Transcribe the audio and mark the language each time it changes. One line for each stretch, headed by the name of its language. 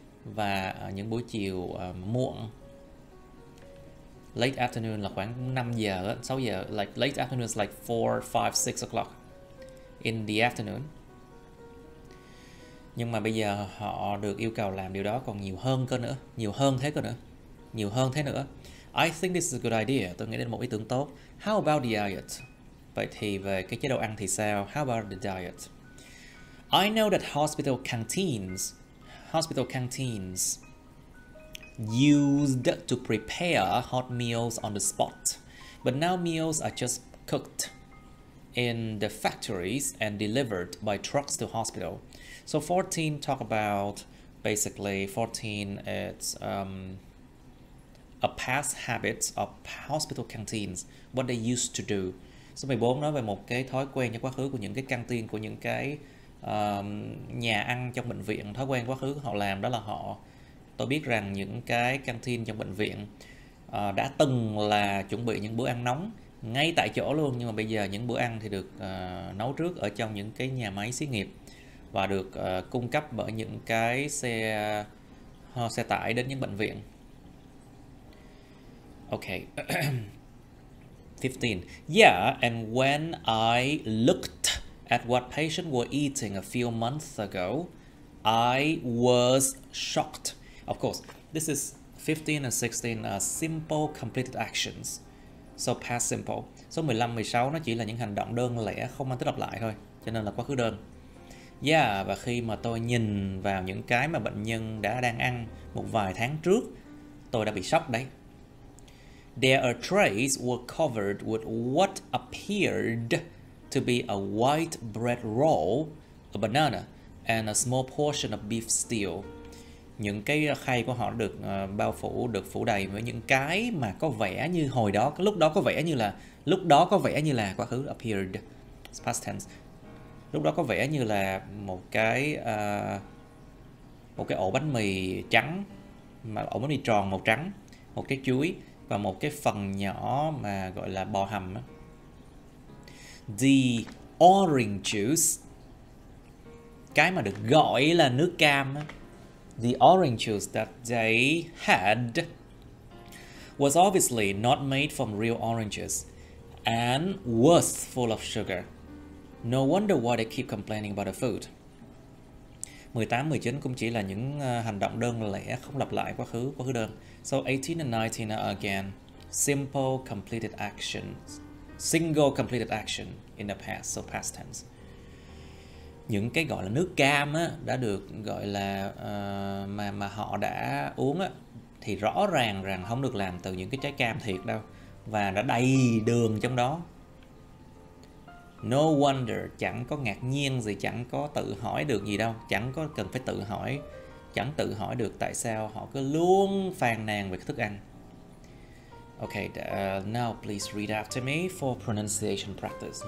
Vietnamese: và những buổi chiều muộn.
English: Late afternoon
Vietnamese: là khoảng 5 giờ, 6 giờ.
English: Like late afternoon is like 4, 5, 6 o'clock in the afternoon.
Vietnamese: Nhưng mà bây giờ họ được yêu cầu làm điều đó còn nhiều hơn cơ nữa, nhiều hơn thế nữa.
English: I think this is a good idea.
Vietnamese: Tôi nghĩ đây là một ý tưởng tốt.
English: How about the diet?
Vietnamese: Vậy thì về cái chế độ ăn thì sao?
English: How about the diet? I know that hospital canteens used to prepare hot meals on the spot, but now meals are just cooked in the factories and delivered by trucks to hospital. So 14 talk about basically 14 it's a past habit of hospital canteens, what they used to do.
Vietnamese: Số 14 nói về một cái thói quen trong quá khứ của những cái căng tin, của những cái nhà ăn trong bệnh viện. Thói quen quá khứ họ làm đó là tôi biết rằng những cái căng tin trong bệnh viện đã từng là chuẩn bị những bữa ăn nóng ngay tại chỗ luôn, nhưng mà bây giờ những bữa ăn thì được nấu trước ở trong những cái nhà máy xí nghiệp và được cung cấp bởi những cái xe tải đến những bệnh viện.
English: Okay. 15. Yeah, and when I looked at what patients were eating a few months ago, I was shocked. Of course, this is 15 and 16 are simple completed actions. So past simple.
Vietnamese: Số 15, 16 nó chỉ là những hành động đơn lẻ không mang tính lặp lại thôi, cho nên là quá khứ đơn. Yeah, và khi mà tôi nhìn vào những cái mà bệnh nhân đang ăn một vài tháng trước, tôi đã bị sốc đấy.
English: Their trays were covered with what appeared to be a white bread roll, a banana, and a small portion of beef stew.
Vietnamese: Những cái khay của họ được được phủ đầy với những cái mà có vẻ như lúc đó có vẻ như là quá khứ
English: appeared, past tense.
Vietnamese: Lúc đó có vẻ như là một cái ổ bánh mì trắng, ổ bánh mì tròn màu trắng, một trái chuối và một cái phần nhỏ mà gọi là bò hầm.
English: The orange juice,
Vietnamese: cái mà được gọi là nước cam,
English: the orange juice that they had was obviously not made from real oranges and was full of sugar. No wonder why they keep complaining about the food.
Vietnamese: 18, 19 cũng chỉ là những hành động đơn lẻ không lặp lại quá khứ đơn.
English: So 18 and 19 are again simple completed actions, single completed action in the past, so past tense.
Vietnamese: Những cái gọi là nước cam đã được gọi là mà họ đã uống thì rõ ràng rằng không được làm từ những cái trái cam thiệt đâu, và đã đầy đường trong đó.
English: No wonder,
Vietnamese: chẳng có ngạc nhiên gì, chẳng có tự hỏi được gì đâu, chẳng có cần phải chẳng tự hỏi được tại sao họ cứ luôn phàn nàn về cái thức ăn.
English: Okay, now please read after me for pronunciation practice.